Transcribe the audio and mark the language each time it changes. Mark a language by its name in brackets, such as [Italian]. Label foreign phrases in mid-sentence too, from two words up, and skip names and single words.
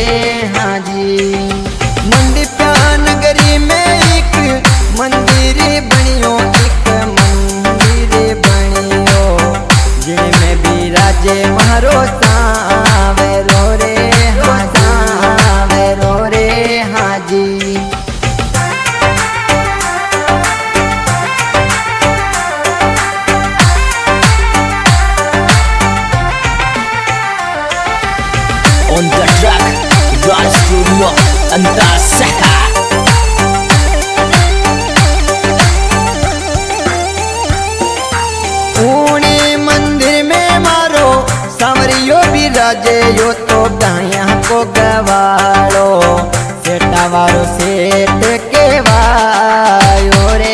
[Marwari (India)] हाँ जी, मंडी नगरी में एक मंदिर बनियो, बिराजे महारो सांवरो रे। हाँ, सांवरो रे। हाँ जी, [English] On the track, Raj Studio, Antas. [Marwari (India)] सांवरियो बिराजे यो तो गाया को गवालो, सेठा वारो सेठ के वायो रे।